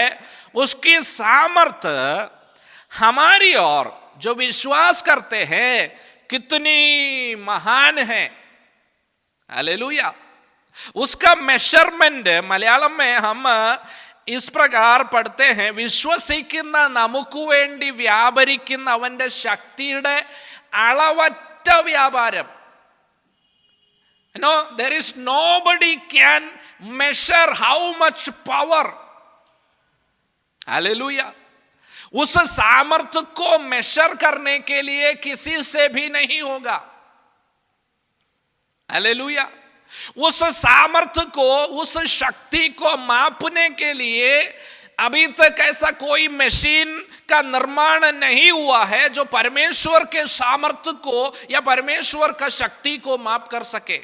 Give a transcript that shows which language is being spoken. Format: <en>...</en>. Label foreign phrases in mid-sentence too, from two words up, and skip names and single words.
<hi>उसकी सामर्थ्य हमारी ओर जो विश्वास करते हैं कितनी महान है। हालेलुया। उसका मेजरमेंट मलयालम में हम इस प्रकार पढ़ते हैं,</hi> <ml>വിശ്വസിക്കുന്ന നമുക്ക് വേണ്ടി വ്യാപരിക്കുന്ന അവന്റെ ശക്തിയുടെ അളവറ്റ വ്യാപാരം.</ml> <en>There is nobody can measure how much power.</en> <hi>हालेलुया। उस सामर्थ्य को मेजर करने के लिए किसी से भी नहीं होगा। हालेलुया। उस सामर्थ्य को, उस शक्ति को मापने के लिए अभी तक ऐसा कोई मशीन का निर्माण नहीं हुआ है जो परमेश्वर के सामर्थ्य को या परमेश्वर का शक्ति को माप कर सके।</hi>